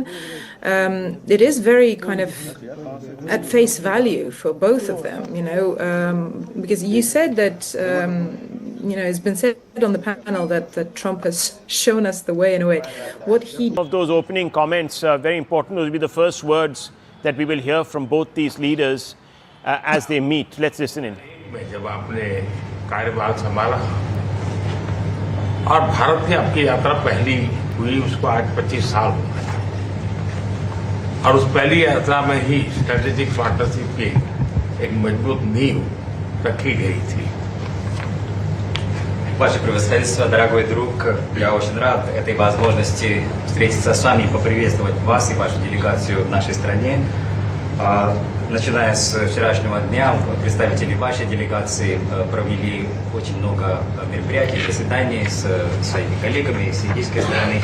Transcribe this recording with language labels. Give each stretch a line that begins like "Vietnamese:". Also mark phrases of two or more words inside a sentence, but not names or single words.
English: It is very kind of at face value for both of them, you know, because you said that, you know, it's been said on the panel that Trump has shown us the way in a way. What he... Of those opening comments, very important, will be the first words that we will hear from both these leaders as they meet. Let's listen in.
Hindi: जब आपने कार्यभार संभाला और भारत की आपकी यात्रा पहली हुई, उसको आज 25 साल हो गए, और उस पहली यात्रा में ही
English: strategic partnership
Hindi: की एक मजबूत नींव रखी गई थी.
Russian: Ваше Превосходительство, дорогой друг, я очень рад этой возможности встретиться с вами и поприветствовать вас и вашу делегацию в нашей стране. Начиная с вчерашнего дня, представители вашей делегации провели очень много мероприятий, заседаний с своими коллегами с индийской стороны.